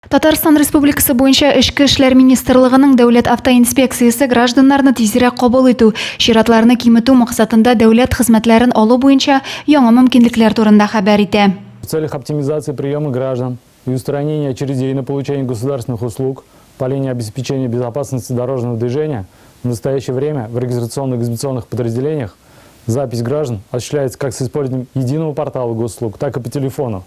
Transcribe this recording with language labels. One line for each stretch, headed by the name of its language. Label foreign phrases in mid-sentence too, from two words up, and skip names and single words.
Tatar: Татарстан Республикасы буенча Эчке эшләр министрлыгының дәүләт автоинспекциясе гражданнарны тизрәк кабул итү, чиратларны киметү максатында дәүләт хезмәтләрен алу буенча яңа мөмкинлекләр турында хәбәр итә.
Russian: В целях оптимизации приема граждан и устранения очередей на получение государственных услуг по линии обеспечения безопасности дорожного движения в настоящее время в регистрационных экзаменационных подразделениях запись граждан осуществляется как с использованием единого портала госуслуг, так и по телефону.